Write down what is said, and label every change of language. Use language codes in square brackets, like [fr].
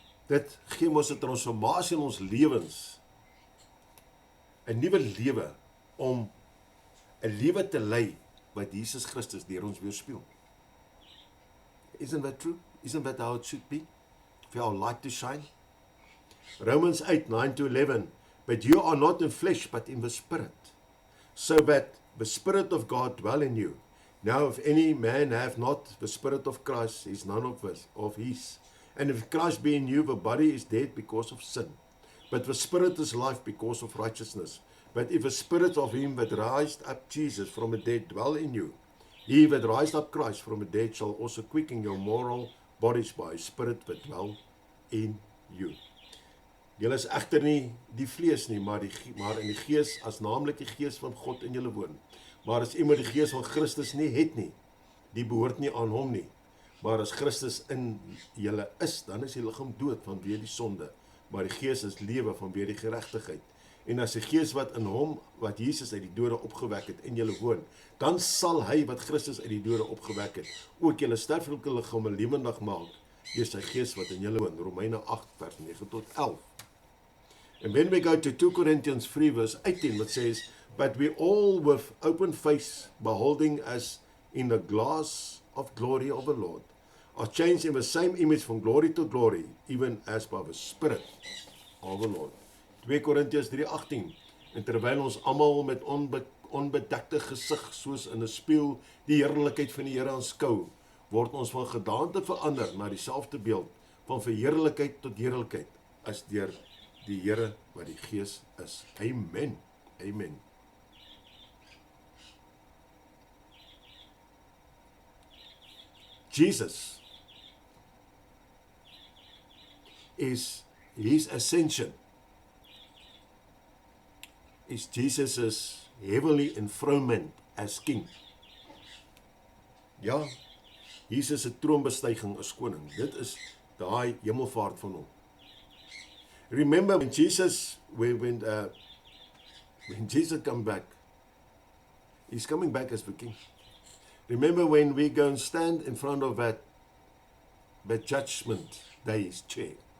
[af] Dit gee ons 'n transformasie in ons lewens. 'n Nuwe lewe om 'n lewe te lei wat Jesus Christus deur ons weerspieël. [en] Isn't that true? Isn't that how it should be? For our light to shine? Romans 8:9-11. But you are not in flesh, but in the Spirit, so that the Spirit of God dwell in you. Now if any man have not the Spirit of Christ, he is none of his. And if Christ be in you, the body is dead because of sin, but the Spirit is life because of righteousness. But if the Spirit of him that raised up Jesus from the dead dwell in you, he that raised up Christ from the dead shall also quicken your mortal bodies by his Spirit that dwell in you. [af] Julle is egter nie die vlees nie, maar in die gees, as naamlik die gees van God in julle woon. Maar as iemand die gees van Christus nie het nie, die behoort nie aan hom nie. Maar as Christus in julle is, dan is die liggaam dood vanweë die sonde, maar die gees is lewe vanweë die geregtigheid. En as die gees wat in hom, wat Jesus uit die dode opgewek het, in julle woon, dan sal hy wat Christus uit die dode opgewek het, ook julle sterflike liggame lewendig maak, deur sy gees wat in julle woon. Romeine 8:9-11. [en] And when we go to 2 Corinthians 3 verse 18, it says, but we all with open face, beholding as in the glass of glory of the Lord, are changed in the same image from glory to glory, even as by the Spirit of the Lord. [af] 2 Korintiërs 3:18. En terwyl ons almal met onbedekte gesig soos in 'n spieël die heerlikheid van die Here aanskou, word ons van gedaante verander na dieselfde beeld, van verheerlikheid tot heerlikheid, as deur die Here wat die Gees is. [en] Amen. Amen. Jesus is his ascension, is Jesus' heavenly enthronement as king. [af] Ja, Jesus se troonbestuiging as koning. Dit is daai hemelvaart van hom. [en] Remember when Jesus when Jesus come back, he's coming back as the king. Remember when we go and stand in front of that judgment day's chair.